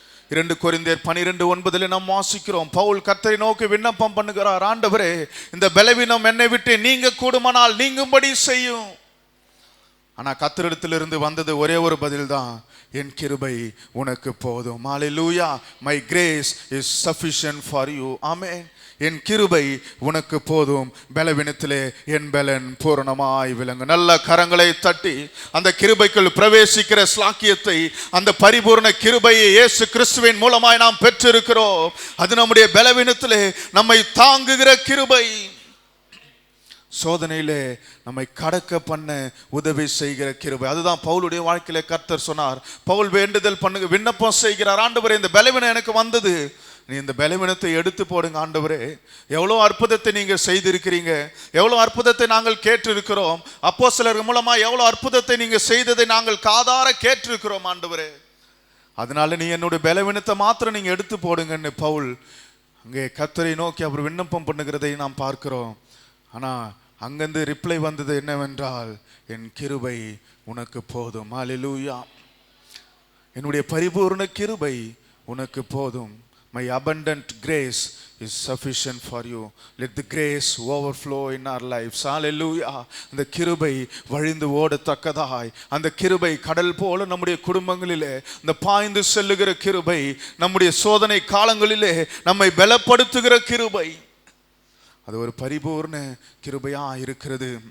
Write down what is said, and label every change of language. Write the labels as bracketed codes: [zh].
[ta] 2 கொரிந்தியர் 12:9 நாம் வாசிக்கிறோம். பவுல் கர்த்தரை நோக்கி விண்ணப்பம் பண்ணுகிறார். ஆண்டவரே, இந்த பலவீனம் என்னை விட்டு நீங்க கூடுமானால் நீங்கும்படி செய்யும். ஆனா கர்த்தரிடத்திலிருந்து வந்தது ஒரே ஒரு பதில் தான், என் கிருபை உனக்கு போதும். ஹல்லேலூயா. [en] My grace is sufficient for you. [ta] ஆமென். என் கிருபை உனக்கு போதும், பலவீனத்திலே என் பலன் பூரணமாய் விளங்கு. நல்ல கரங்களை தட்டி அந்த கிருபைக்குள் பிரவேசிக்கிற ஸ்லாக்கியத்தை, அந்த பரிபூர்ண கிருபையை இயேசு கிறிஸ்துவின் மூலமாய் நாம் பெற்றிருக்கிறோம். அது நம்முடைய பலவீனத்திலே நம்மை தாங்குகிற கிருபை, சோதனையிலே நம்மை கடக்க பண்ண உதவி செய்கிற கிருபை. அதுதான் பவுலுடைய வாழ்க்கையிலே கர்த்தர் சொன்னார். பவுல் வேண்டுதல் பண்ணுங்க, விண்ணப்பம் செய்கிறார். ஆண்டவரே, இந்த பலவீனம் எனக்கு வந்தது, நீ இந்த பலவீனத்தை எடுத்து போடுங்க. ஆண்டவரே, எவ்வளோ அற்புதத்தை நீங்கள் செய்திருக்கிறீங்க, எவ்வளோ அற்புதத்தை நாங்கள் கேட்டிருக்கிறோம். அப்போஸ்தலர்கள் மூலமா எவ்வளோ அற்புதத்தை நீங்கள் செய்ததை நாங்கள் காதார கேட்டிருக்கிறோம். ஆண்டவரே, அதனால நீ என்னுடைய பலவீனத்தை மாத்திரம் நீங்கள் எடுத்து போடுங்கன்னு பவுல் அங்கே கர்த்தரை நோக்கி அவர் விண்ணப்பம் பண்ணுகிறதை நாம் பார்க்கிறோம். ஆனால் அங்கிருந்து ரிப்ளை வந்தது என்னவென்றால், என் கிருபை உனக்கு போதும். ஹல்லேலூயா. என்னுடைய பரிபூர்ண கிருபை உனக்கு போதும். [en] My abundant grace is sufficient for you. Let the grace overflow in our lives. Hallelujah. [ta] அந்த கிருபை வழிந்து ஓடத்தக்கதாய், அந்த கிருபை கடல் போல நம்முடைய குடும்பங்களிலே இந்த பாய்ந்து செல்லுகிற கிருபை, நம்முடைய சோதனை காலங்களிலே நம்மை பலப்படுத்துகிற கிருபை, அது ஒரு பரிபூர்ண கிருபையா இருக்கிறது.